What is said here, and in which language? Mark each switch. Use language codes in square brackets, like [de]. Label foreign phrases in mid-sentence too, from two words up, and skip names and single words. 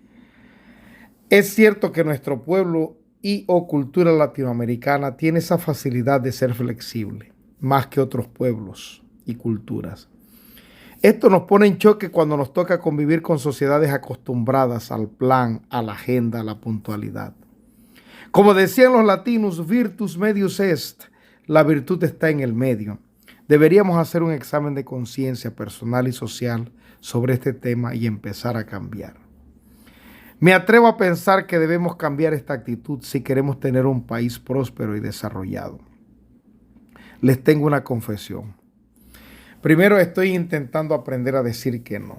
[es] Es cierto que nuestro pueblo y o cultura latinoamericana tiene esa facilidad de ser flexible, más que otros pueblos y culturas. Esto nos pone en choque cuando nos toca convivir con sociedades acostumbradas al plan, a la agenda, a la puntualidad. Como decían los latinos, [la] virtus medius est, [es] la virtud está en el medio. Deberíamos hacer un examen de conciencia personal y social sobre este tema y empezar a cambiar. Me atrevo a pensar que debemos cambiar esta actitud si queremos tener un país próspero y desarrollado. Les tengo una confesión. Primero estoy intentando aprender a decir que no.